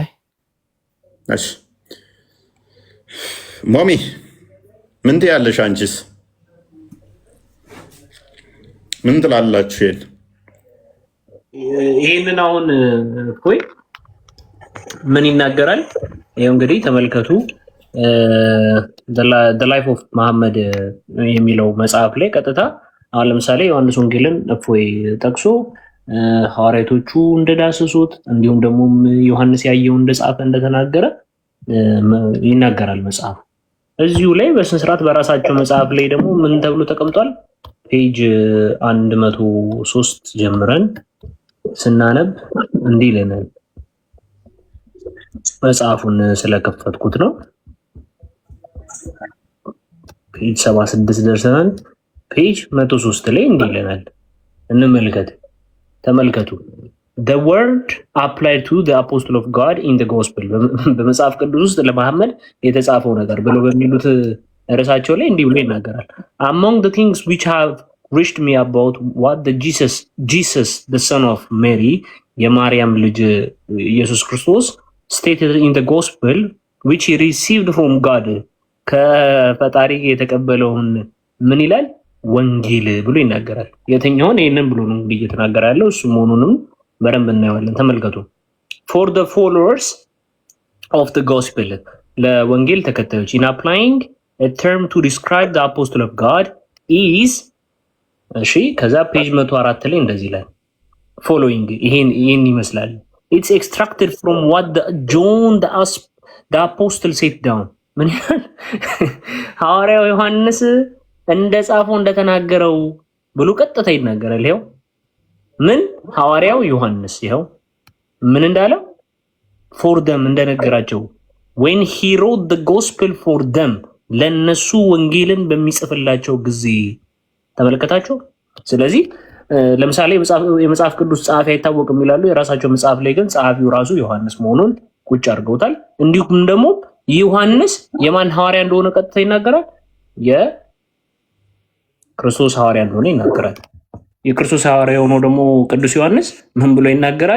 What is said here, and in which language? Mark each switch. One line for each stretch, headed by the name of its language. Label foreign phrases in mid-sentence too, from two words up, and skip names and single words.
Amharic: እሺ ሞሚ ምን ትያለሽ? አንቺስ ምን ትላላችሁ? ይሄንን አሁን እኮይ ምን ይናገራል? ይሄው እንግዲህ ተመልከቱ።
English: the life of
Amharic: መሐመድ የሚለው መጽሐፍ ላይ ቀጥታ አሁን ለምሳሌ ዮሐንስ ወንጌልን እፎይ ጠቅሶ ሐዋርያቶቹ እንደዳሰሱት እንዲሁም ደግሞ ዮሐንስ ያየው እንደጻፈ እንደተናገረ ይናገራል መጽሐፍ። እዚሁ ላይ በስነ ስርዓት በራሳቸው መጽሐፍ ላይ ደግሞ ምን ተብሎ ተቀምጧል? ፔጅ 103 ጀምረን ስናነብ እንዲህ ይለናል። መጽሐፉን ስለከፈትኩት ነው። ፔጅ 76 ደርሰናል። ፔጅ 103 ላይ እንዲህ ይለናል። እንመልከት።
English: ተመልከቱ። The word applied to the apostle of God in the gospel
Amharic: በመጽሐፍ ቅዱስ ውስጥ ለመሐመድ የተጻፈው ነገር ብለው በሚሉት ርዕሳቸው ላይ እንዲህ ብሎ ይናገራል።
English: Among the things which have reached me about what the Jesus the son of Mary
Amharic: የማርያም ልጅ ኢየሱስ ክርስቶስ
English: stated in the gospel which he received from God
Amharic: ከፈጣሪ የተቀበለውን ምን ይላል? ወንጌል ብሎ ይናገራል። የትኛውን? ይሄንን ብሎ ነው እንግዲህ እየተናገረ ያለው እሱ መሆኑንም በደንብ እናየዋለን። ተመልከቱ።
English: for the followers of the gospel
Amharic: ለወንጌል ተከታዮች
English: in applying a term to describe the apostle of God is
Amharic: እሺ፣ ከዛ ፔጅ 104 ላይ እንደዚህ ይላል following ይሄን ይመስላል።
English: it's extracted from what John the apostle set down
Amharic: ምን ይላል? ሐዋርያው ዮሐንስ እንደ ጻፈው እንደተናገረው ብሎ ቀጥታ ይናገራል። ይሄው ምን ሐዋርያው ዮሐንስ ይሄው ምን እንዳለው
English: for them
Amharic: እንደነገራቸው
English: when he wrote the gospel for them
Amharic: ለነሱ ወንጌልን በሚጽፍላቸው ጊዜ ተመለከታችሁ። ስለዚህ ለምሳሌ የመጽሐፍ ቅዱስ ጸሐፊ አይታወቅም ይላሉ። የራሳቸው መጽሐፍ ላይ ግን ጸሐፊው ራሱ ዮሐንስ መሆኑን ቁጭ አድርገውታል። እንዲሁም ደግሞ ዮሐንስ የማን ሐዋርያ እንደሆነ ቀጥታ ይናገራል። የክርስቶስ ሐዋርያ እንደሆነ ይናገራል። የክርስቶስ ሐዋርያ የሆነው ደግሞ ቅዱስ ዮሐንስ ምን ብሎ ይናገራል?